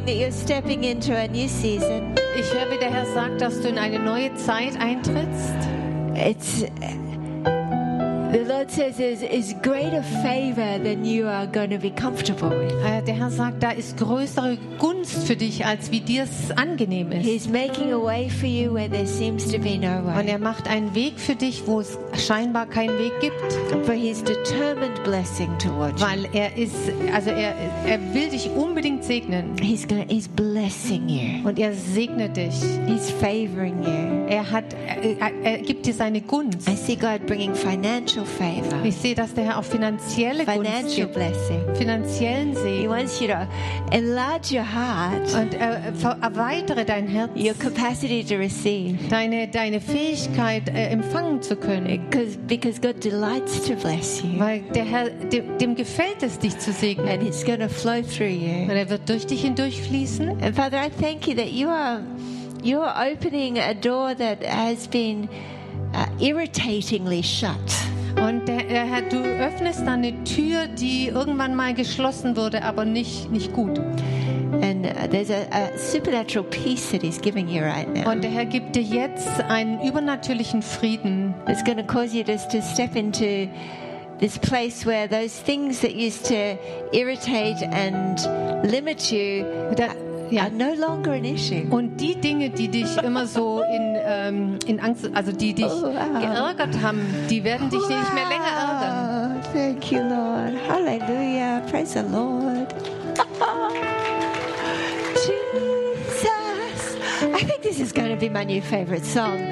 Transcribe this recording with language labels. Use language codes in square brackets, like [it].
[en] Stepping into a new season. [de] Ich höre, wie der Herr sagt, dass du in eine neue Zeit eintrittst. [en] It's the Lord says is greater favor than you are going to be comfortable with. [de] Der Herr sagt, da ist größere Gunst für dich, als wie dir es angenehm ist. [en] He's making a way for you where there seems to be no way. [de] Und er macht einen Weg für dich, wo es scheinbar keinen Weg gibt. [en] For his determined blessing towards you. [de] Weil er ist, also er will dich unbedingt segnen. [en] He's blessing you. [de] Und er segnet dich. [en] He's favoring you. [de] Er gibt dir seine Gunst. [en] I see God bringing financial favor. [de] Ich sehe, dass der Herr auch finanzielle Gunst gibt. [en] Blessing. [de] Finanziellen Segen. [en] He wants you to enlarge your heart. [de] Und erweitere dein Herz. [en] Your capacity to receive. [de] Deine Fähigkeit empfangen zu können. [en] Because God delights to bless you. [de] Weil der Herr dem gefällt es, dich zu segnen. [en] And it's gonna flow through you. [de] Und er wird durch dich hindurchfließen. [en] And Father, I thank you that you are opening a door that has been irritatingly shut. [de] Und der Herr, du öffnest dann eine Tür, die irgendwann mal geschlossen wurde, aber nicht gut. [en] And there's a supernatural peace that he's giving you right now. [de] Und der Herr gibt dir jetzt einen übernatürlichen Frieden. [en] It's going to cause you to step into this place where those things that used to irritate and limit you are no longer an issue. [de] Und die Dinge, die dich immer so in Angst, also die dich geärgert haben, die werden dich nicht mehr länger ärgern. [en] Thank you, Lord. Hallelujah. Praise the Lord. I think this is going to be my new favorite song.